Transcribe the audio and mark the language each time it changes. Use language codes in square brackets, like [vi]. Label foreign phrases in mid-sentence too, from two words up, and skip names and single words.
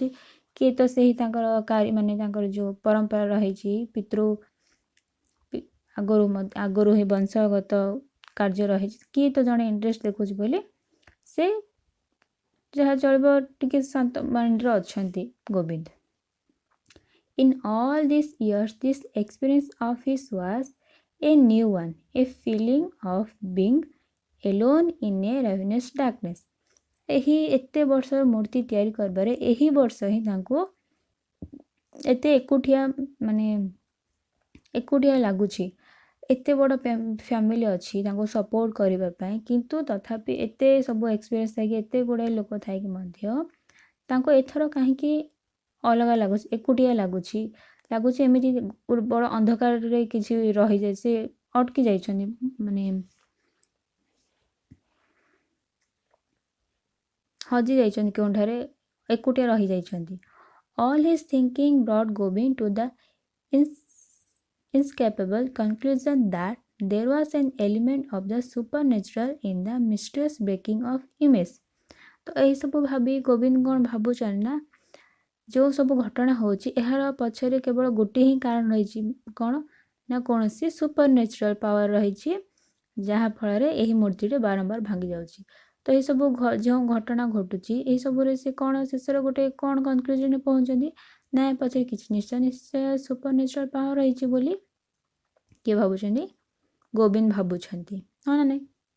[or] କିଏ ତ ସେହି ତାଙ୍କର ମାନେ ତାଙ୍କର ଯେଉଁ ପରମ୍ପରା ରହିଛି ଆଗରୁ ହିଁ ବଂଶଗତ କାର୍ଯ୍ୟ ରହିଛି କିଏ ତ ଜଣେ ଇଣ୍ଟରେଷ୍ଟ ଦେଖାଉଛି ବୋଲି ସେ ଯାହା ଚଳିବ ଟିକେ ଶାନ୍ତ ମାଇଣ୍ଡରେ ଅଛନ୍ତି ଗୋବିନ୍ଦ। [en] In all these years, this experience of his was a new one, a feeling of being alone in a ravenous darkness। [or] ଏହି ଏତେ ବର୍ଷର ମୂର୍ତ୍ତି ତିଆରି କରିବାରେ ଏହି ବର୍ଷ ହିଁ ତାଙ୍କୁ ଏତେ ଏକୁଟିଆ ଲାଗୁଛି। ଏତେ ବଡ଼ ଫ୍ୟାମିଲି ଅଛି ତାଙ୍କୁ ସପୋର୍ଟ କରିବା ପାଇଁ କିନ୍ତୁ ତଥାପି ଏତେ ସବୁ ଏକ୍ସପିରିଏନ୍ସ ଥାଇକି ଏତେ ଗୁଡ଼ାଏ ଲୋକ ଥାଇକି ମଧ୍ୟ ତାଙ୍କୁ ଏଥର କାହିଁକି ଅଲଗା ଲାଗୁଛି ଏକୁଟିଆ ଲାଗୁଛି ଏମିତି ବଡ଼ ଅନ୍ଧକାରରେ କିଛି ରହିଯାଏ ସେ ଅଟକି ଯାଇଛନ୍ତି ମାନେ ହଜି ଯାଇଛନ୍ତି କେଉଁଠାରେ ଏକୁଟିଆ ରହିଯାଇଛନ୍ତି। [en] All his thinking brought Gobind to the inescapable conclusion that there was an element of the supernatural in the mysterious breaking of image। [or] ତ ଏହିସବୁ ଭାବି ଗୋବିନ୍ଦ କ'ଣ ଭାବୁଛନ୍ତି ନା ଯେଉଁ ସବୁ ଘଟଣା ହେଉଛି ଏହାର ପଛରେ କେବଳ ଗୋଟିଏ ହିଁ କାରଣ ରହିଛି କ'ଣ ନା କୌଣସି [en] supernatural power [or] ରହିଛି ଯାହାଫଳରେ ଏହି ମୂର୍ତ୍ତିଟି ବାରମ୍ବାର ଭାଙ୍ଗି ଯାଉଛି। ତ ଏହିସବୁ ଯେଉଁ ଘଟଣା ଘଟୁଛି ଏହିସବୁରେ ସେ କ'ଣ ଶେଷରେ ଗୋଟେ କ'ଣ କନକ୍ଲୁଜନରେ ପହଞ୍ଚନ୍ତି ନା ଏ ପଛରେ କିଛି ନିଶ୍ଚୟ [en] supernatural power [or] ରହିଛି ବୋଲି କିଏ ଭାବୁଛନ୍ତି ଗୋବିନ୍ଦ ଭାବୁଛନ୍ତି ହଁ ନା ନାଇଁ।